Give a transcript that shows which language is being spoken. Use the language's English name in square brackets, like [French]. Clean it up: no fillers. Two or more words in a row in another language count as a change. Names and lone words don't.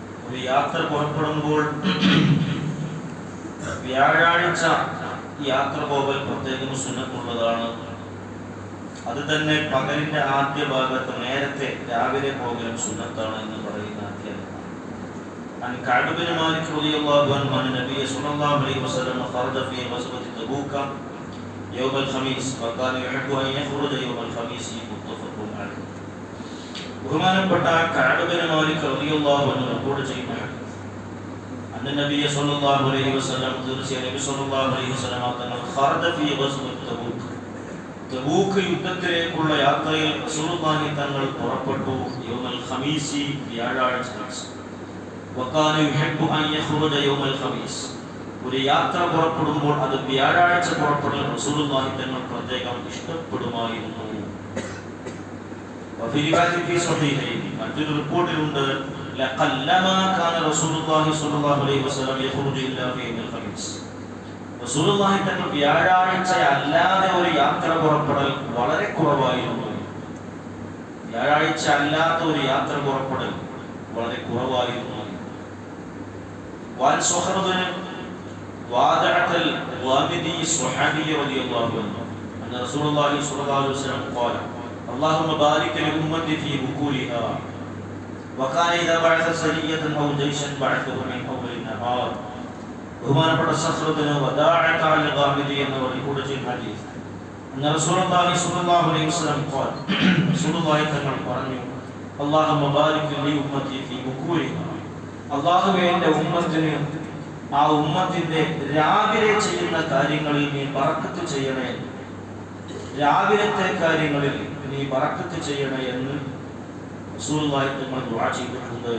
[Malayalam] ഒരു യാത്ര പുറപ്പെടുമ്പോൾ വ്യാഴാഴ്ച യാത്ര പോകൽ പ്രത്യേകം സുന്നത്തുള്ളതാണ്. അത് തന്നെ പകലിന്റെ ആദ്യ ഭാഗത്ത് നേരത്തെ രാവിലെ പോകലും സുന്നത്താണ് എന്ന് പറയുന്ന അധ്യായം. [Arabic] عن كعب بن مالك رضي الله عنه أن النبي صلى الله عليه وسلم خرج في غزوة تبوك يوم الخميس وكان يحب أن يخرج يوم الخميس متفق عليه. [Malayalam] ബഹുമാനപ്പെട്ട കഅബ് ബിൻ മാലിക് [Arabic] رضي الله عنه [Malayalam] റിപ്പോർട്ട് ചെയ്യുന്നു, [Arabic] أن النبي صلى الله عليه وسلم [Malayalam] തീർച്ചയായും നബി [Arabic] صلى الله عليه وسلم [Malayalam] തങ്ങൾ [Arabic] خرج في غزوة تبوك, [Malayalam] തബൂക്ക് യുദ്ധത്തിലേക്കുള്ള യാത്രയിൽ റസൂലുള്ളാഹി തങ്ങൾ പുറപ്പെട്ടു. [Arabic] يوم الخميس വ്യാഴാഴ്ച. وكان يحب أن يخرج يوم الخميس, [Malayalam] ഒരു യാത്ര പുറപ്പെടുമ്പോൾ അത് വ്യാഴാഴ്ച പുറപ്പെടൽ റസൂലുള്ളാഹി തങ്ങൾ പ്രത്യേകം ഇഷ്ടപ്പെടുമായിരുന്നു. [Arabic] وفي رواية في صحيحين [Malayalam] മറ്റൊരു റിപ്പോർട്ടിലുണ്ട്, [Arabic] لقلما كان رسول الله صلى الله عليه وسلم يخرج إلا في يوم الخميس. [Malayalam] റസൂലുള്ളാഹി തങ്ങൾ വ്യാഴാഴ്ച അല്ലാതെ ഒരു യാത്ര പുറപ്പെടൽ വളരെ കുറവായിരുന്നു. വ്യാഴാഴ്ച അല്ലാത്ത ഒരു യാത്ര പുറപ്പെടൽ വളരെ കുറവായിരുന്നു. [Arabic] وعن صخر بن وادعة الغامدي الصحابي رضي الله عنه أن رسول الله صلى الله عليه وسلم قال اللهم بارك لأمتي في بكورها. وكان إذا بعث سرية أو جيشا بعثه من أول النهار. [Malayalam] ബഹുമാനപ്പെട്ട സഖ്റബിന് വദാഅത അൽ-ഗാമിദി എന്ന റിപ്പോർട്ട് ചെയ്യുന്ന ഹദീസ്, [Arabic] أن رسول الله صلى الله عليه وسلم قال, [Malayalam] റസൂലുള്ളാഹി തങ്ങൾ പറഞ്ഞു, [Arabic] اللهم بارك لأمتي في بكورها. [Malayalam] അല്ലാഹുവേ, എൻ്റെ ഉമ്മത്തിന്, ആ ഉമ്മത്തിന്റെ രാവിലെ ചെയ്യുന്ന കാര്യങ്ങളിൽ നീ ബറക്കത്ത് ചെയ്യണേ, രാവിലത്തെ കാര്യങ്ങളിൽ നീ ബറക്കത്ത് ചെയ്യണേ എന്ന് റസൂലുള്ളാഹി തങ്ങൾ ദുആ ചെയ്തിട്ടുണ്ട്.